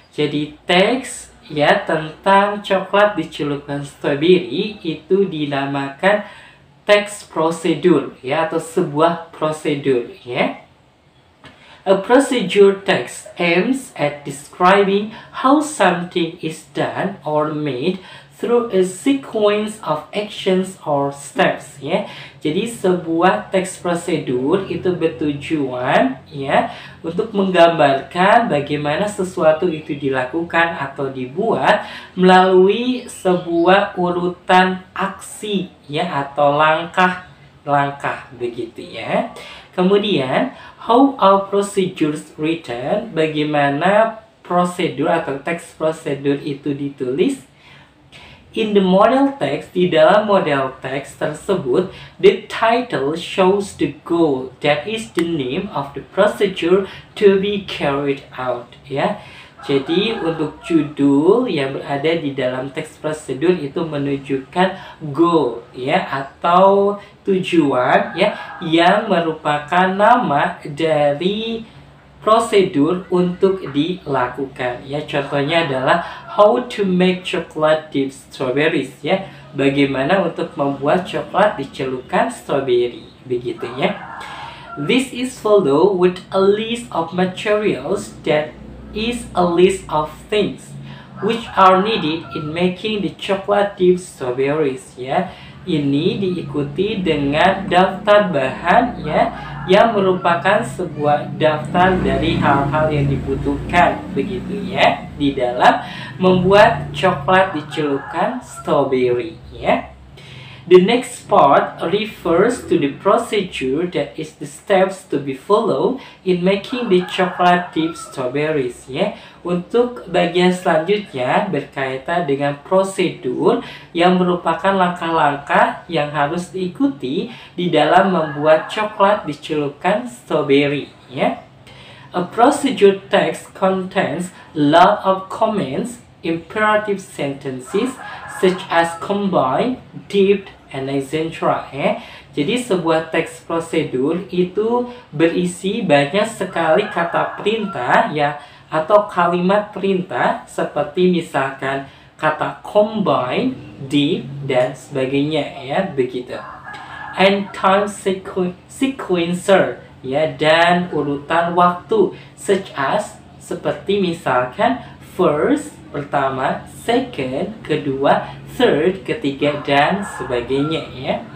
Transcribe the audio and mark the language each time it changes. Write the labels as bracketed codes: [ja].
[id] Jadi teks ya tentang coklat dicelupkan strawberry itu dinamakan teks prosedur ya atau sebuah prosedur ya. [en] A procedure text aims at describing how something is done or made through a sequence of actions or steps ya. [id] Jadi sebuah teks prosedur itu bertujuan ya untuk menggambarkan bagaimana sesuatu itu dilakukan atau dibuat melalui sebuah urutan aksi ya atau langkah-langkah begitu ya. [en] Kemudian how are procedures written? [id] Bagaimana prosedur atau teks prosedur itu ditulis? [en] In the model text, [id] di dalam model teks tersebut, [en] the title shows the goal, that is the name of the procedure to be carried out. [id] Ya, jadi untuk judul yang berada di dalam teks prosedur itu menunjukkan goal, ya atau tujuan, ya yang merupakan nama dari prosedur untuk dilakukan ya. Contohnya adalah [en] how to make chocolate dipped strawberries ya. [id] Bagaimana untuk membuat coklat dicelupkan strawberry begitu ya. [en] This is followed with a list of materials that is a list of things which are needed in making the chocolate dipped strawberries ya. [id] Ini diikuti dengan daftar bahan ya yang merupakan sebuah daftar dari hal-hal yang dibutuhkan begitu ya di dalam membuat coklat dicelupkan strawberry ya. [en] The next part refers to the procedure, that is the steps to be followed in making the chocolate dipped strawberries ya. [id] Untuk bagian selanjutnya berkaitan dengan prosedur yang merupakan langkah-langkah yang harus diikuti di dalam membuat coklat dicelupkan strawberry ya. [en] A procedure text contains a lot of comments, imperative sentences such as combine, dipped, and etc. ya. [id] Jadi sebuah teks prosedur itu berisi banyak sekali kata perintah ya atau kalimat perintah seperti misalkan kata combine, dip, dan sebagainya ya begitu. [en] And time sequencer [id] ya dan urutan waktu [en] such as [id] seperti misalkan first pertama, second kedua, third ketiga dan sebagainya ya.